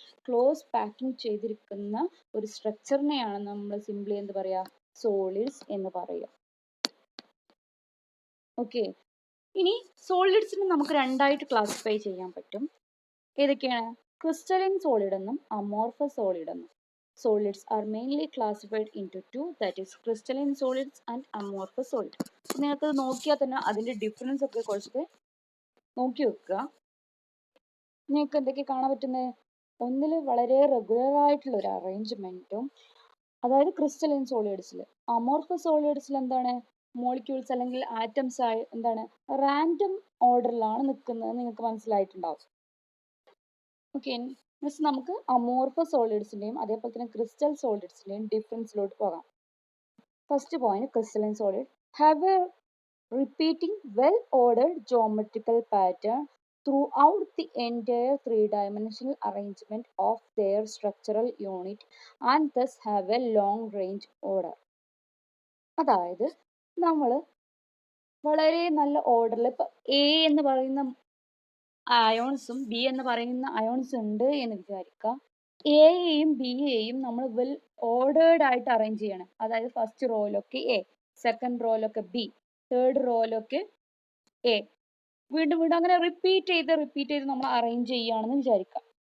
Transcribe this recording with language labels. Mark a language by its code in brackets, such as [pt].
[ml] Close packing ചെയ്തിരിക്കുന്ന ഒരു സ്ട്രക്ചറിനെയാണ് നമ്മൾ സിംപ്ലി എന്ത് പറയാ? സോളിഡ്സ് എന്ന് പറയുക. ഓക്കെ, ഇനി സോളിഡ്സിനെ നമുക്ക് രണ്ടായിട്ട് ക്ലാസിഫൈ ചെയ്യാൻ പറ്റും. ഏതൊക്കെയാണ്? ക്രിസ്റ്റലൈൻ സോളിഡ് എന്നും അമോർഫസ് സോളിഡ് എന്നും. [en] Solids are mainly classified into two, that is crystalline solids and amorphous solids. [ml] നിങ്ങൾക്ക് നോക്കിയാൽ തന്നെ അതിന്റെ ഡിഫറൻസ് ഒക്കെ കുറച്ച് നോക്കി വെക്കുക. നിങ്ങൾക്ക് എന്തൊക്കെ കാണാൻ പറ്റുന്നത്? ഒന്നിൽ വളരെ റെഗുലർ ആയിട്ടുള്ള ഒരു അറേഞ്ച്മെന്റും, അതായത് ക്രിസ്റ്റലൈൻ സോളിഡ്സിൽ. അമോർഫസ് സോളിഡ്സിൽ എന്താണ്? മോളിക്യൂൾസ് അല്ലെങ്കിൽ ആറ്റംസ് ആയി എന്താണ് റാൻഡം ഓർഡറിലാണ് നിൽക്കുന്നത്. നിങ്ങൾക്ക് മനസ്സിലായിട്ടുണ്ടാവും. ഓക്കെ, നെക്സ്റ്റ് നമുക്ക് അമോർഫസ് സോളിഡ്സിന്റെയും അതേപോലെ തന്നെ ക്രിസ്റ്റൽ സോളിഡ്സിന്റെയും ഡിഫറൻസിലോട്ട് പോകാം. [en] First point, crystalline solid have a repeating well-ordered geometrical pattern throughout the entire three-dimensional arrangement of their structural unit and thus have a long range order. [ml] അതായത് നമ്മൾ വളരെ നല്ല ഓർഡറിൽ, ഇപ്പൊ എ എന്ന് പറയുന്ന അയോൺസും ബി എന്ന് പറയുന്ന അയോൺസ് ഉണ്ട് എന്ന് വിചാരിക്കുക. എയെയും ബിയെയും നമ്മൾ വെൽ ഓർഡേർഡ് ആയിട്ട് അറേഞ്ച് ചെയ്യണം. അതായത് first റോയിലൊക്കെ A, second റോയിലൊക്കെ B, third റോയിലൊക്കെ A, വീണ്ടും വീണ്ടും അങ്ങനെ റിപ്പീറ്റ് ചെയ്ത് നമ്മൾ അറേഞ്ച് ചെയ്യുകയാണെന്ന് വിചാരിക്കാം.